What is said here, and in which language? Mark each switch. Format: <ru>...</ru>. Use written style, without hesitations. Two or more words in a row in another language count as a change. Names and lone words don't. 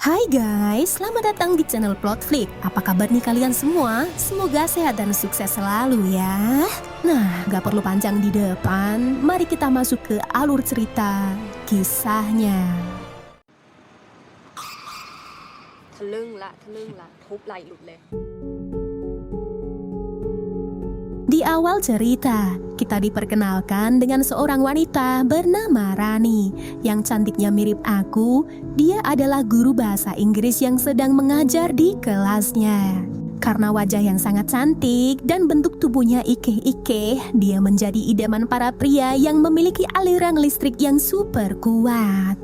<id>Hai guys, selamat datang di channel Plotflick. Apa kabar nih kalian semua? Semoga sehat dan sukses selalu ya. Nah, gak perlu panjang di depan, mari kita masuk ke alur cerita kisahnya.</id> <th>ทะลึ่งละทุบไหล่หลุดเลย</th> <id>Di awal cerita, kita diperkenalkan dengan seorang wanita bernama Rani yang cantiknya mirip aku. Dia adalah guru bahasa Inggris yang sedang mengajar di kelasnya. Karena wajah yang sangat cantik dan bentuk tubuhnya ikeh-ikeh, dia menjadi idaman para pria yang memiliki aliran listrik yang super kuat.</id>